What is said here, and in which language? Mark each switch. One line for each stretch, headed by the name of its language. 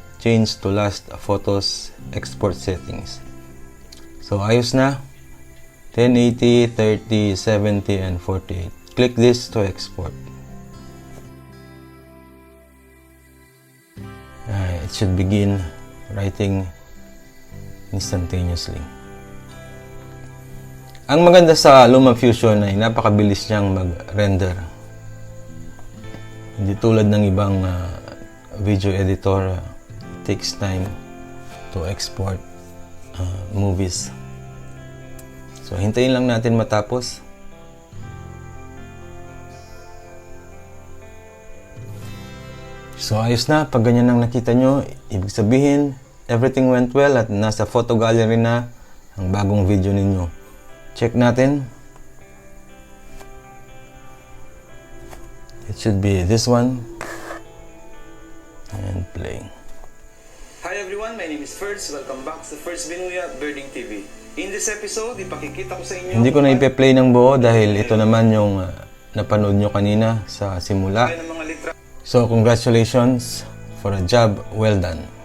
English: Change to last photos export settings.
Filipino: So, ayos na.
English: 1080, 30, 70, and 48. Click this to export. It should begin writing instantaneously.
Filipino: Ang maganda sa LumaFusion ay napakabilis niyang mag-render. Hindi tulad ng ibang
English: video editor, takes time to export movies.
Filipino: So, hintayin lang natin matapos. So, ayos na. Pag ganyan ang nakita nyo, ibig sabihin,
English: everything went well
Filipino: at nasa photo gallery na ang bagong video ninyo. Check natin.
English: It should be this one. And play. Hi everyone, my name is Ferds. Welcome back sa Ferds Binuya Birding TV. In this episode,
Filipino: ipakikita ko sa inyo... Hindi ko na ipe-play ng buo dahil ito naman yung napanood nyo kanina sa simula.
English: So, congratulations for a job well done.